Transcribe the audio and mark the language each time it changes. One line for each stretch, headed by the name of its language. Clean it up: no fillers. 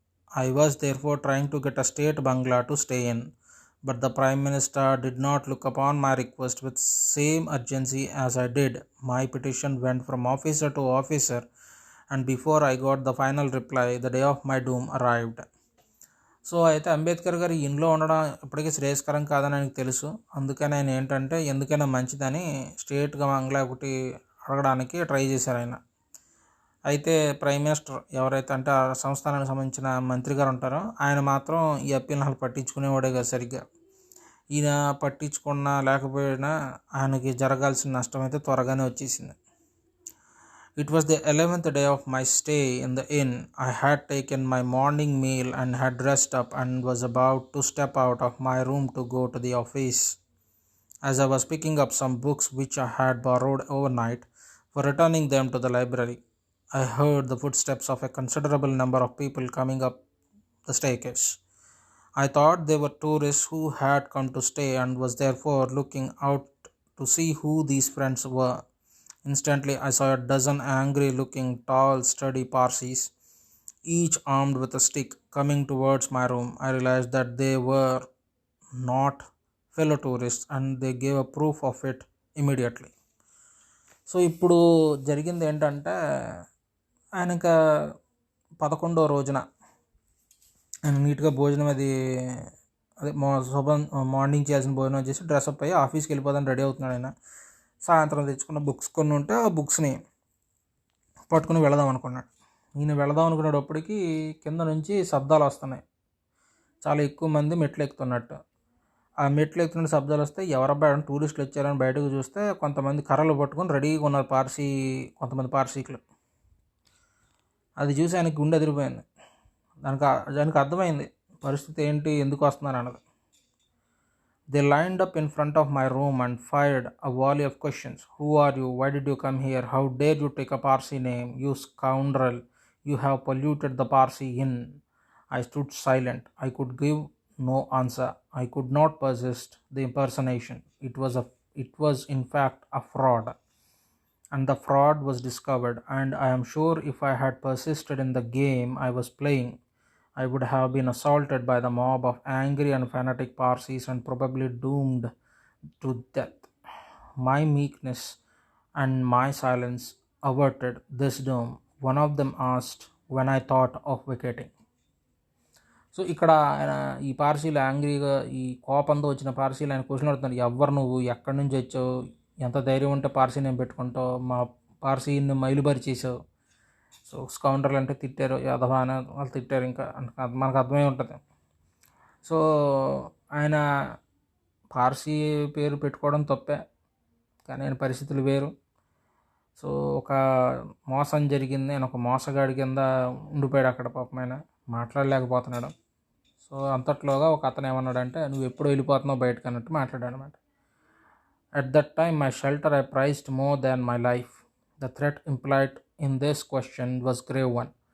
English: I was therefore trying to get a state bungalow to stay in, but the Prime Minister did not look upon my request with same urgency as I did. My petition went from officer to officer, and before I got the final reply, the day of my doom arrived.
Telugu: So అయితే అంబేద్కర్ గారు ఇంట్లో ఉండడం ఇప్పటికీ శ్రేయస్కరం కాదని ఆయనకు తెలుసు. అందుకని ఆయన ఏంటంటే ఎందుకైనా మంచిదని స్టేట్గా బంగ్లా ఒకటి అడగడానికి ట్రై చేశారు ఆయన. అయితే ప్రైమ్ మినిస్టర్ ఎవరైతే అంటే ఆ సంస్థానానికి సంబంధించిన మంత్రి గారు ఉంటారో ఆయన మాత్రం ఈ అప్పీల్ని అసలు పట్టించుకునేవాడే కదా సరిగ్గా. ఈయన పట్టించుకున్నా లేకపోయినా ఆయనకి జరగాల్సిన నష్టం అయితే త్వరగానే వచ్చేసింది.
English: It was the 11th day of my stay in the inn. I had taken my morning meal and had dressed up and was about to step out of my room to go to the office. As I was picking up some books which I had borrowed overnight for returning them to the library, I heard the footsteps of a considerable number of people coming up the staircase. I thought they were tourists who had come to stay and was therefore looking out to see who these friends were. Instantly, I saw a dozen angry looking, tall, sturdy Parsis, each armed with a stick, coming towards my room. I realized that they were not fellow tourists and they gave a proof of it immediately.
Telugu: So ఇప్పుడు జరిగింది ఏంటంటే ఆయన ఇంకా 11వ రోజున ఆయన నీట్గా భోజనం అది అదే మార్నింగ్ చేయాల్సిన భోజనం చేసి డ్రెస్అప్ అయ్యి ఆఫీస్కి వెళ్ళిపోదాన్ని రెడీ అవుతున్నాడు ఆయన. సాయంత్రం తెచ్చుకున్న బుక్స్ కొన్ని ఉంటే ఆ బుక్స్ని పట్టుకుని వెళదాం అనుకున్నాడు. ఈయన వెళదాం అనుకునేటప్పటికి కింద నుంచి శబ్దాలు వస్తున్నాయి. చాలా ఎక్కువ మంది మెట్లు ఎక్కుతున్నట్టు. ఆ మెట్లు ఎక్కుతున్న శబ్దాలు వస్తే ఎవరబ్బాయి టూరిస్టులు వచ్చారని బయటకు చూస్తే కొంతమంది కర్రలు పట్టుకొని రెడీగా ఉన్నారు కొంతమంది పార్సీకులు. అది చూసి ఆయనకి గుండె ఎదిరిపోయింది. దానికి అర్థమైంది పరిస్థితి ఏంటి, ఎందుకు వస్తున్నారు అన్నది.
English: They lined up in front of my room and fired a volley of questions. Who are you? Why did you come here? How dare you take a Parsi name? You scoundrel! You have polluted the Parsi inn. I stood silent. I could give no answer. I could not persist the impersonation. It was in fact a fraud. And the fraud was discovered, and I am sure if I had persisted in the game I was playing, I would have been assaulted by the mob of angry and fanatic Parsis and probably doomed to death. My meekness and my silence averted this doom. One of them asked when I thought of vacating.
Telugu: So ఇక్కడ ఆయన ఈ పార్సీలు యాంగ్రీగా ఈ కోపంతో వచ్చిన పార్సీలు ఆయన question అడుగుతున్నారు. ఎవరు నువ్వు, ఎక్కడి నుంచి వచ్చావు, ఎంత ధైర్యం ఉంటే పార్సీ నేను పెట్టుకుంటావు, మా పార్సీని మైలుబరిచేసావు. సో స్కౌండర్లు అంటే తిట్టారు, యాదవ అని వాళ్ళు తిట్టారు. ఇంకా మనకు అర్థమై ఉంటుంది. సో ఆయన పార్సీ పేరు పెట్టుకోవడం తప్పే, కానీ ఆయన పరిస్థితులు వేరు. సో ఒక మోసం జరిగింది, ఆయన ఒక మోసగాడి కింద ఉండిపోయాడు అక్కడ. పాపం ఆయన మాట్లాడలేకపోతున్నాడు. సో అంతట్లోగా ఒక అతను ఏమన్నాడంటే, నువ్వు ఎప్పుడు వెళ్ళిపోతున్నావు బయటకు అన్నట్టు మాట్లాడాడు అనమాట.
English: At that time my shelter I prized more than my life. The threat implied in this question was grave one.